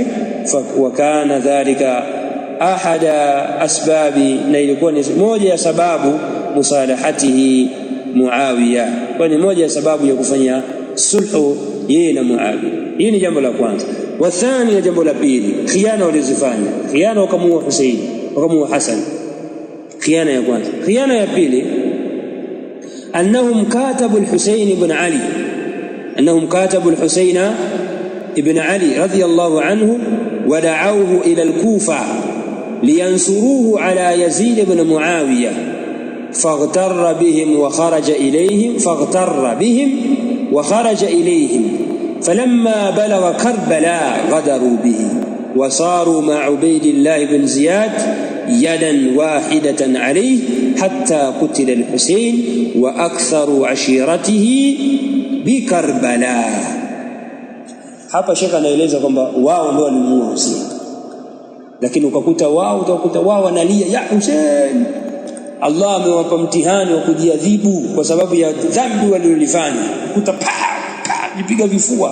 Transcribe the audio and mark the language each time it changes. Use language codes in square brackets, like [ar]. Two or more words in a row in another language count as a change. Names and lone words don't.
[ar] وكان ذلك أحد أسباب, [sw] na ilikuwa ni moja ya sababu musalahatihi Muawiya, kwa ni moja ya sababu ya kufanya sulhu yeye na Muawiya. Hii ni jambo la kwanza. [ar] والثاني, [sw] na jambo la pili, khiana walizofanya. Khiana wakamuua Hussein, wakamuua Hasan. Khiana ya kwanza. Khiana ya pili, [ar] أنهم كتبوا الحسين بن علي أنهم كتبوا الحسين بن علي رضي الله عنه ودعوه إلى الكوفة لينصروه على يزيد بن معاوية فاغتر بهم وخرج إليهم فلما بلغ كربلاء غدروا به وصاروا مع عبيد الله بن زياد يدا واحدة عليه حتى قتل الحسين وأكثر عشيرته بكربلاء. [sw] Hapa Sheikh anaeleza kwamba wao ndio walimuua Hussein, lakini utakuta wao wanalia ya Hussein. Allah amewapa mtihani wa kujiadhibu kwa sababu ya dhambi walilofanya. Kuta jipiga vifua.